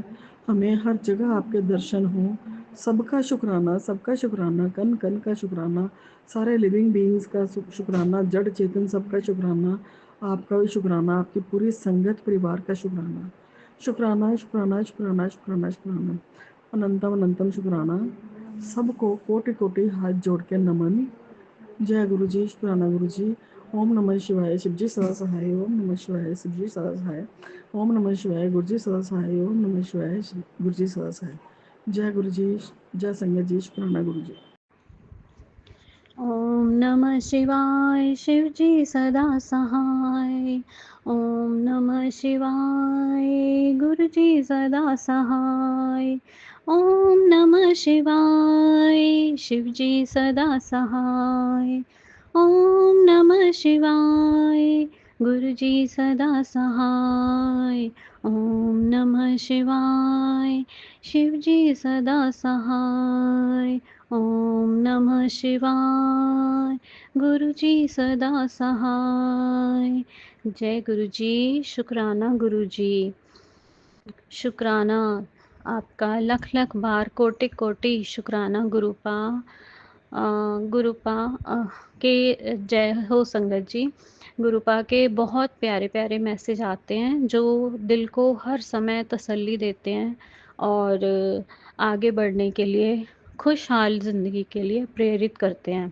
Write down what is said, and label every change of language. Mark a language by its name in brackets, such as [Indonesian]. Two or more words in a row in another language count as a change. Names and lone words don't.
[Hindi] हमें हर जगह आपके दर्शन हो। सबका शुक्राना, कन कन का शुक्राना, सारे [English] living beings [Hindi] का शुक्राना, जड़ चेतन सबका शुक्राना, आपका भी शुक्राना, आपकी पूरी संगत परिवार का शुक्राना। शुक्राना शुक्राना शुक्राना शुक्राना शुक्राना, अनंतम अनंतम शुक्राना। सबको कोटि कोटि हाथ जोड़ के नमन। जय गुरु जी, शुक्राना गुरु जी। [Sanskrit] ओम नमः शिवाय, [Hindi] शिव जी सदा सहाय। [Sanskrit] ओम नमः शिवाय, [Hindi] शिव जी सदा सहाय। [Sanskrit] ओम नमः शिवाय, [Hindi] गुरु जी सदा सहाय। [Sanskrit] ओम नमः शिवाय, [Hindi] गुरु जी सदा सहाय। जय गुरु जी, जय संगत जी, शुक्राना गुरु जी। [Sanskrit] ओम नमः शिवाय, [Hindi] शिव जी सदा सहाय। [Sanskrit] ओम नमः शिवाय, [Hindi] गुरु जी सदा सहाय। [Sanskrit] ओम नमः शिवाय, [Hindi] शिव जी सदा सहाय। [Sanskrit] ओम नमः शिवाय, [Hindi] गुरु जी सदा सहाय। [Sanskrit] ओम नमः शिवाय, [Hindi] शिव जी सदा सहाय। [Sanskrit] ओम नमः शिवाय, [Hindi] गुरु जी सदा सहाय। जय गुरु जी, शुक्राना गुरु जी, शुक्राना आपका लख लख बार, कोटि कोटि शुक्राना गुरुपा। गुरुपा के जय हो संगत जी। गुरुपा के बहुत प्यारे प्यारे मैसेज आते हैं जो दिल को हर समय तसल्ली देते हैं और आगे बढ़ने के लिए, खुशहाल ज़िंदगी के लिए प्रेरित करते हैं।